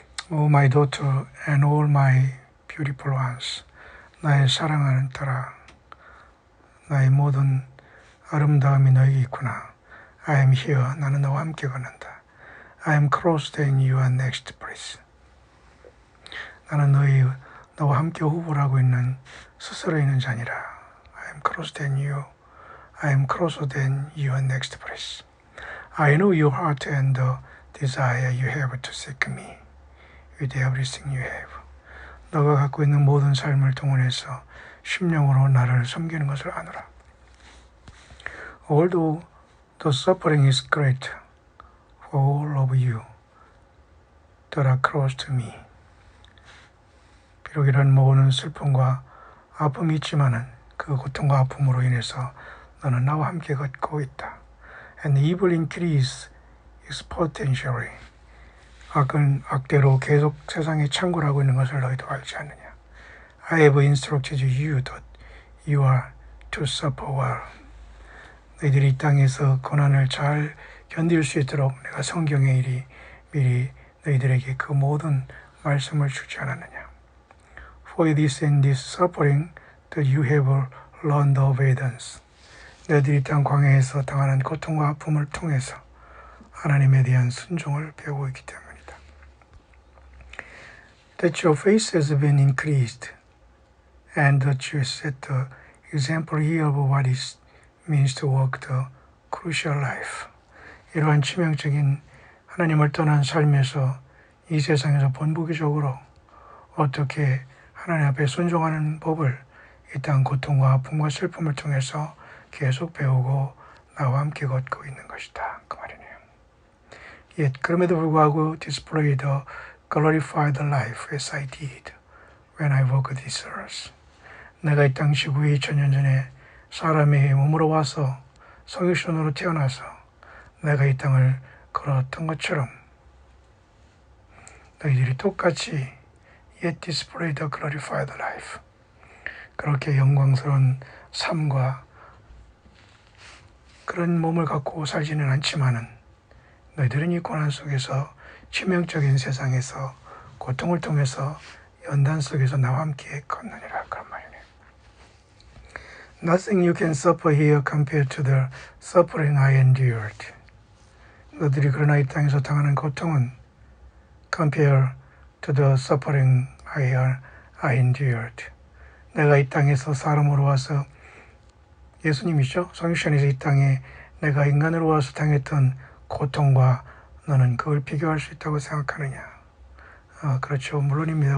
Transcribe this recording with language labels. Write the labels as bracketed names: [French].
[English] O my daughter and all my beautiful ones, [Korean] 나의 사랑하는 딸아, 나의 모든 아름다움이 너에게 있구나. [English] I am here, [Korean] 나는 너와 함께 걷는다. [English] I am close and you are next place. [Korean] 나는 너와 함께 호흡을 하고 있는 스스로 있는 자니라. [English] I am close than you. I am closer than your next place. I know your heart and the desire you have to seek me with everything you have. [Korean] 너가 갖고 있는 모든 삶을 동원해서 심령으로 나를 섬기는 것을 아노라. [English] Although the suffering is great for all of you that are close to me. [Korean] 비록 이런 모든 슬픔과 아픔이 있지만은 그 고통과 아픔으로 인해서 너는 나와 함께 걷고 있다. [English] And evil increase exponentially. [Korean] 악은 악대로 계속 세상에 창궐하고 있는 것을 너희도 알지 않느냐. [English] I have instructed you that you are to suffer well. [Korean] 너희들이 이 땅에서 고난을 잘 견딜 수 있도록 내가 성경에 미리 너희들에게 그 모든 말씀을 주지 않았느냐. [English] For it is in this suffering that you have learned obedience. [Korean] 너희들이 땅 광야에서 당하는 고통과 아픔을 통해서 하나님에 대한 순종을 배우고 있기 때문이다. [English] That your faith has been increased and that you set the example here of what it means to walk the crucial life. [Korean] 이러한 치명적인 하나님을 떠난 삶에서 이 세상에서 본보기적으로 어떻게 하나님 앞에 순종하는 법을 이 땅 고통과 아픔과 슬픔을 통해서 계속 배우고 나와 함께 걷고 있는 것이다. 그 말이네요. [English] Yet [Korean] 그럼에도 불구하고 [English] display the glorified life as I did when I walked this earth. [Korean] 내가 이 땅 지구에 2000년 전에 사람의 몸으로 와서 성육신으로 태어나서 내가 이 땅을 걸었던 것처럼 너희들이 똑같이 [English] yet display the glorified life. [Korean] 그렇게 영광스러운 삶과 그런 몸을 갖고 살지는 않지만은 너희들은 이 고난 속에서 치명적인 세상에서 고통을 통해서 연단 속에서 나와 함께 걷느니라 그런 말이네요. [English] Nothing you can suffer here compared to the suffering I endured. [Korean] 너희들이 그러나 이 땅에서 당하는 고통은 [English] compare to the suffering I endured. [Korean] 내가 이 땅에서 사람으로 와서 예수님이죠. 성육신에서 이 땅에 내가 인간으로 와서 당했던 고통과 너는 그걸 비교할 수 있다고 생각하느냐. 그렇죠. 물론입니다.